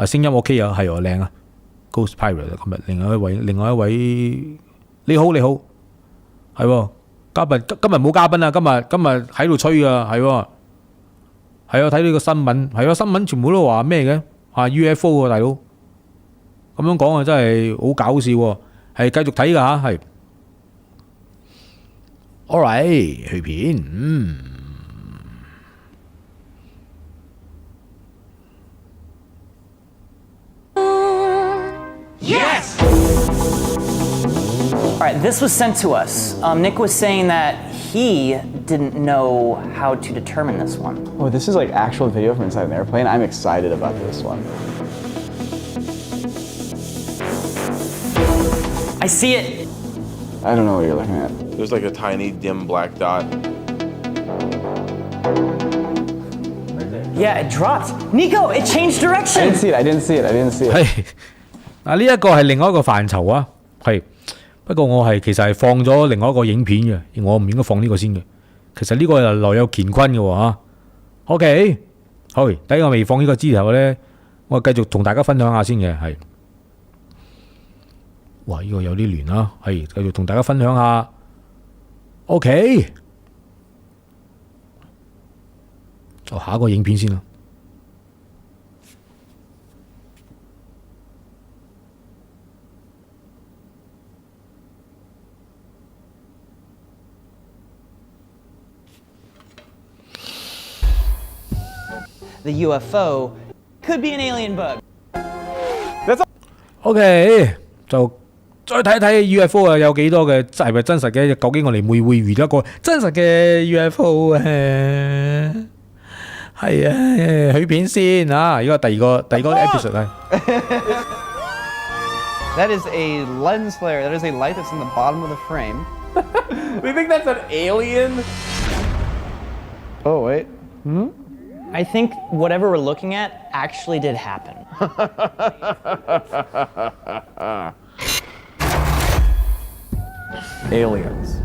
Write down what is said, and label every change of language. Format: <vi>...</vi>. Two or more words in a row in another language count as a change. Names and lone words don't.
<yue>聲音 OK 啊，係喎靚啊 ，Ghost Pirate 今日另外一位你好，係喎，今日冇嘉賓啊，今日喺度吹啊，係喎，係啊，睇呢個新聞，係啊，新聞全部都話咩嘅UFO 啊，大佬咁樣講啊，真係好搞笑喎，係繼續睇㗎嚇，係。Alright， 去片，</yue> <en>Yes! All right, this was sent to us. Nick was saying that he didn't know how to determine this one. Oh, this is like actual video from inside an airplane. I'm excited about this one. I see it. I don't know what you're looking at. There's like a tiny dim black dot. Yeah, it dropped. Nico, it changed I direction. didn't see it.</en> <yue>係嗱呢一個係另外一個範疇啊，係不過我係其實係放咗另外一個影片嘅，我唔應該放呢個先嘅。其實呢個係內有乾坤嘅喎嚇。OK， 好，第一個未放呢個之後咧，我繼續同大家分享下先嘅係。哇！呢個有啲亂啦，係繼續同大家分享下。OK， 就下一個影片先啦。</yue> <en>The UFO could be an alien bug.</en> <yue>OK， 就再睇睇 UFO 啊，有幾多嘅係咪真實嘅？究竟我哋會遇到一個真實嘅 UFO 啊？係啊，去片先啊！呢個第二個 episode 係。</yue> <en>That is a lens flare. That is a light that's in the bottom of the frame. They think that's an alien? Oh, wait. I think whatever we're looking at actually did happen. Aliens.</en>